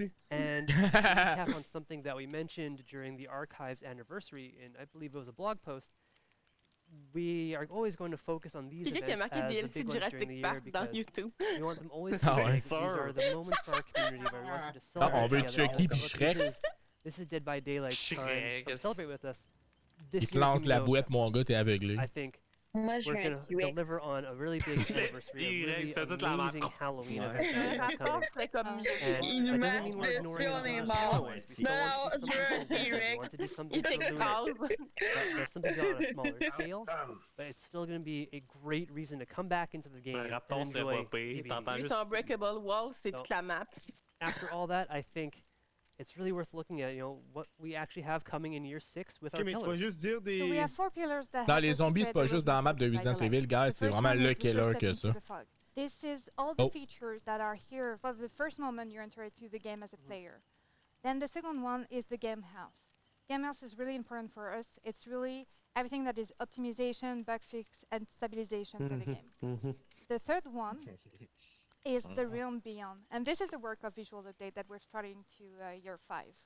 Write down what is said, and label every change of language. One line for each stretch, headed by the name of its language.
English: And to recap on something that we mentioned during the Archives anniversary, and I believe it was a blog post. We are always going to focus on these events as the big ones during the year because we want them always to be big. These are the moments for our community where we want you to celebrate together. This is Dead by Daylight time. Come celebrate with us.
French: Il te lance la boîte, mon gars, t'es aveuglé.
English: I think we're going to deliver on a really big anniversary, a really amazing Halloween event that is coming. And that doesn't mean we're ignoring the other ones. We still want to do something different. There's something done on a smaller scale, but it's still going to be a great reason to come back into the game and enjoy DBD.
French: Unbreakable Wall, c'est toute la map.
English: After all that, I think it's really worth looking at, what we actually have coming in year 6 with our pillars. So we have 4 pillars that
French: Dans les zombies, c'est pas juste dans la map de Resident Evil, guys, c'est vraiment le killer que ça.
English: This is all the features that are here for the first moment you enter into the game as a player. Then the second one is the game house. Game house is really important for us. It's really everything that is optimization, bug fix, and stabilization for the game. The third one is the Realm Beyond. And this is a work of visual update that we're starting to year 5.